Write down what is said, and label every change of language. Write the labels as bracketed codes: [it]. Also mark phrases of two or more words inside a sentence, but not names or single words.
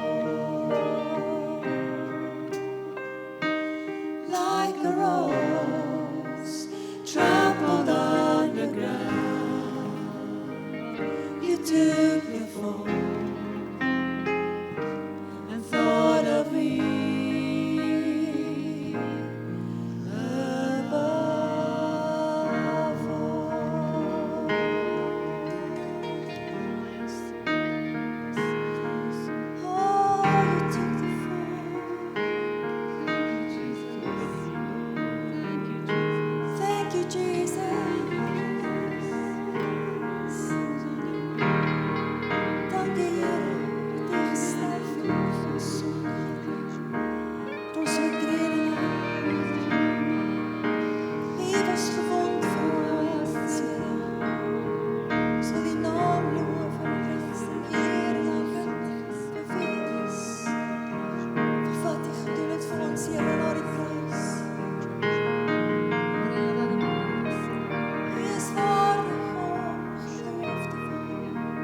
[en] Like a rose trampled on the ground, you took the fall and thought of me above all. Oh, you took the fall. Thank you, Jesus. [nl] Dank je, Heer, dat u gesterft hebt voor ons zonde. Voor onze overtredingen. U was gewond voor ons, Heer. Zo die naam loven, eer en aanbid, bevrees. [af] Vir wat u gedoen het vir ons, Heer, na die kruis. [nl] U is waardig om geloof te worden.